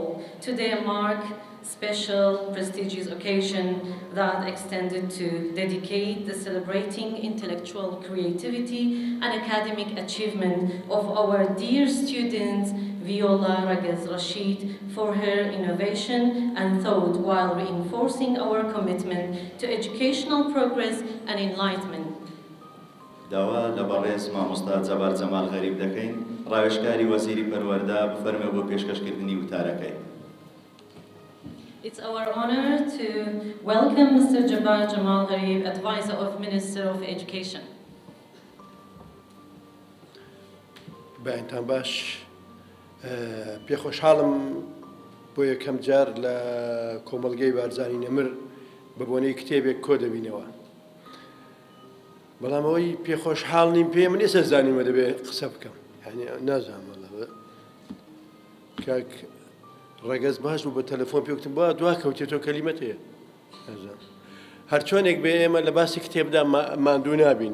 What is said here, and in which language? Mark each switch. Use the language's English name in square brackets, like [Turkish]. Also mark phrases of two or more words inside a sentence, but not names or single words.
[English] Today mark special prestigious occasion that extended to dedicate the celebrating intellectual creativity and academic achievement of our dear students Viola Ragaz Rashid for her innovation and thought while reinforcing our commitment to educational progress and enlightenment. [Central Kurdish] داوا لە بەڕێز مامۆستا جەبار جەمال غەریب دەکەین، ڕاوێژکاری وەزیری پەروەردە بفەرمێ بۆ پێشکەشکردنی وتارەکەی. [English] It's our honor to welcome Mr. Jabbar Jamal Gharib, Advisor of Minister of Education. [Central Kurdish] باینتان باش، پێخۆشحاڵم بۆ یەکەم جار لە کۆمەڵگەی بارزانی نەمر بە بۆنەی کتێبێک کۆ دەبینەوە. بەڵام ئەوەی پێخۆشحاڵ نیم پێ من ئێستا زانیمە دەبێت قسە بکەم، یعنی نازانم کاک ڕەگەز باش بوو بە تەلەفۆن پێ وتم بۆ دوا کەوتێتەوە کەلیمەت هەیە هەر چۆنێک بێ ئێمە لە باسی کتێبدا ماندوو نابین.